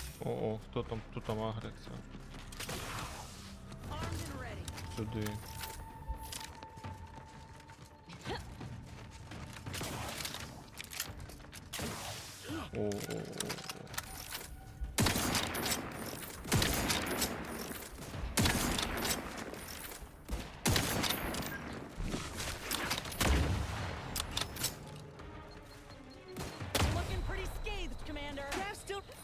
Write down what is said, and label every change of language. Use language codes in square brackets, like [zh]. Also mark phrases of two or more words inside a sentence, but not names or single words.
[uk] О, хто там агриться? Сюди. О. [en] Looking pretty scathed, Commander. Graf still.